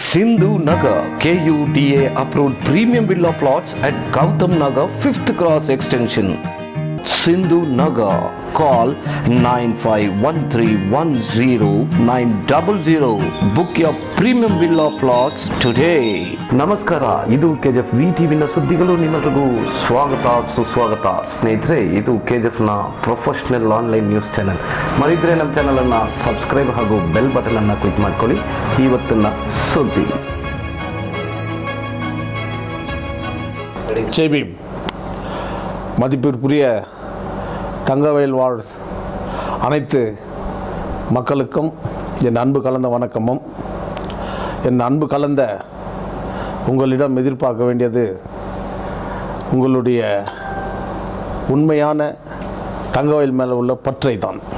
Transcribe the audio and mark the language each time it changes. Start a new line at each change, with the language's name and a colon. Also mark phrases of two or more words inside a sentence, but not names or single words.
English: Sindhu Nagar KUDA approved premium villa plots at Gautam Nagar 5th Cross Extension. Sindhu Nagar. Call 9513100900. Book your premium villa plots today.
Kannada: ನಮಸ್ಕಾರ, ಇದು ಕೆಜಿಎಫ್ ವಿಟಿವಿನ ಸುದ್ದಿಗಳು. ನಿಮಗೂ ಸ್ವಾಗತ ಸುಸ್ವಾಗತ ಸ್ನೇಹಿತರೆ. ಇದು ಕೆಜಿಎಫ್ನ
English: professional online news channel.
Kannada: ಮರಿದ್ರೆ ನಮ್ಮ ಚಾನಲನ್ನು ಸಬ್ಸ್ಕ್ರೈಬ್ ಹಾಗೂ
English: bell button
Kannada: ಅನ್ನು ಕ್ಲಿಕ್ ಮಾಡ್ಕೊಳ್ಳಿ. ಇವತ್ತಿನ ಸುದ್ದಿ.
Tamil: ஜெய் பீம். மதிப்பிற்குரிய தங்கவயல் வாழ் அனைத்து மக்களுக்கும் என் அன்பு கலந்த வணக்கமும், என் அன்பு கலந்த உங்களிடம் எதிர்பார்க்க வேண்டியது உங்களுடைய உண்மையான தங்கவயல் மேலே உள்ள பற்றை தான்.